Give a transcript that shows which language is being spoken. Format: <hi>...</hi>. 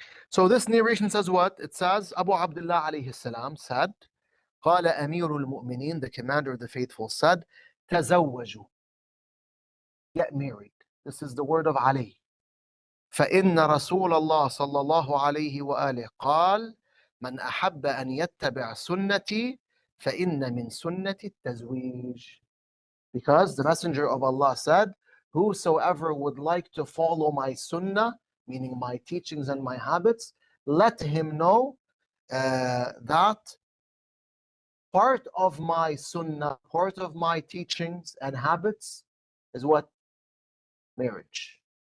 <en>So this narration says what? It says Abu Abdullah alayhi salam said,</en> <ar>قال أمير المؤمنين,</ar> <en>the commander of the faithful said,</en> <ar>تزوجوا,</ar> <en>get married. This is the word of Ali.</en> <ar>فإن رسول الله صلى الله عليه وآله قال من أحب أن يتبع سنتي فإن من سنة التزويج.</ar> <en>Because the messenger of Allah said, whosoever would like to follow my sunnah, meaning my teachings and my habits, let him know that part of my sunnah, part of my teachings and habits is what? Marriage.</en>